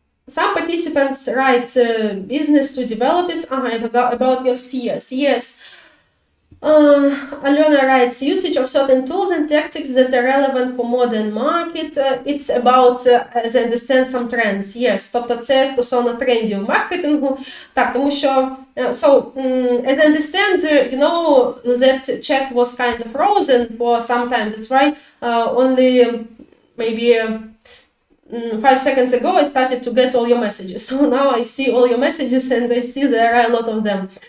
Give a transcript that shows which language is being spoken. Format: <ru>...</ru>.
<en>Some participants write business to developers about your spheres. Yes. Alona writes usage of certain tools and tactics that are relevant for modern market. It's about, as I understand, some trends. Yes.</en> <uk>Тобто це стосовно трендів маркетингу. Так, тому що,</uk> <en>as I understand, that chat was kind of frozen for some time. That's why only maybe 5 seconds ago I started to get all your messages. So now I see all your messages and I see there are a lot of them.</en>